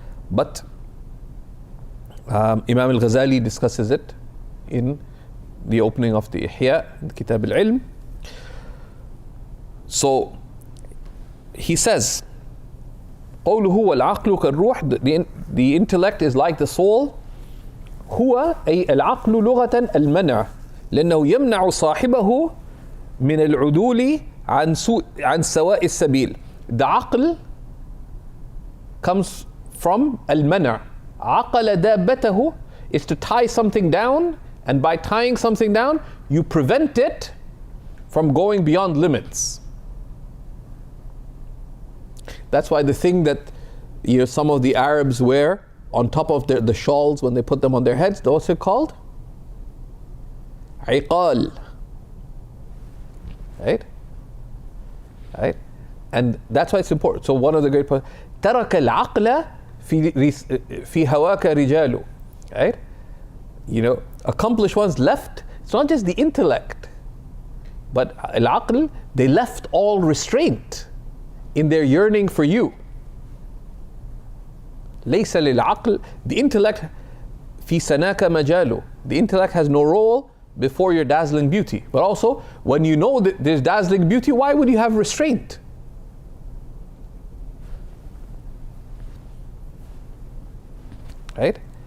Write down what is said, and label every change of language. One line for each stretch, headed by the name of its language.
English: But Imam al-Ghazali discusses it in the opening of the Ihya, in the Kitab al-Ilm. So he says,
Arabic: قوله والعقل كالروح,
English: the intellect is like the soul.
Arabic: هو أي العقل لغة المنع لأنه يمنع صاحبه من العدول عن سواء السبيل.
English: The aql comes from al-mana'.
Arabic: عقل دابته
English: is to tie something down, and by tying something down, you prevent it from going beyond limits. That's why the thing that some of the Arabs wear on top of the shawls when they put them on their heads. What's it called? Iqal. Right? Right? And that's why it's important. So one of the great points,
Arabic: ترك العقل في هواك رجال.
English: Right? Accomplished ones left. It's not just the intellect, but al-aql, they left all restraint in their yearning for you.
Arabic: ليس للعقل,
English: the intellect
Arabic: في سناك مجاله.
English: The intellect has no role before your dazzling beauty. But also, when you know that there's dazzling beauty, why would you have restraint? Right?